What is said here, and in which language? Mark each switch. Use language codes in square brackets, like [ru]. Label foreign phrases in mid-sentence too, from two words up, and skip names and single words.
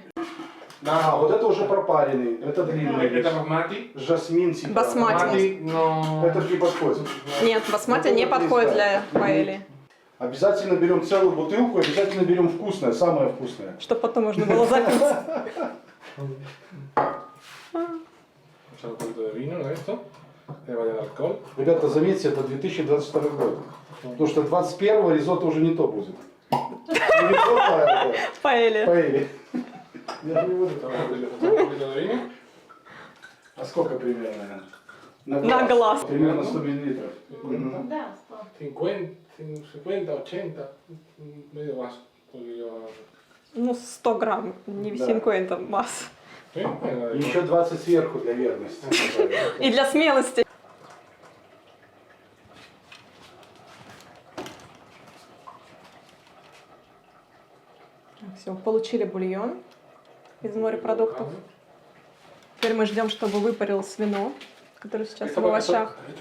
[ru] А, вот это уже пропаренный, это длинный рис. Это басмати. Жасмин типа. Басмати. [es] no. [ru] Это не подходит. Нет, басмати Вот не этот рис, подходит да. для паэльи. Обязательно берем целую бутылку, обязательно берем вкусное, самое вкусное. Чтобы потом можно было запить. [es] Echar un poquito de vino en esto. Que vaya el alcohol. [ru] Ребята, заметьте, это 2022 год. Потому что 21-го ризотто уже не то будет. Не ризотто, а это Паэлья. паэлья. Я не буду. [es] Un poquito de vino. [ru] А сколько примерно? На глаз. Примерно 100 миллилитров. Мгм. 50, 50, 80, [es] medio vaso. Porque yo... [ru] Ну, 100 грамм, не Да. 50 масс. [es] ¿Sí? Venga, [ru] И еще 20 сверху для верности. И для смелости. Все, получили бульон из морепродуктов. Теперь мы ждем, чтобы выпарилось вино, которое сейчас в овощах.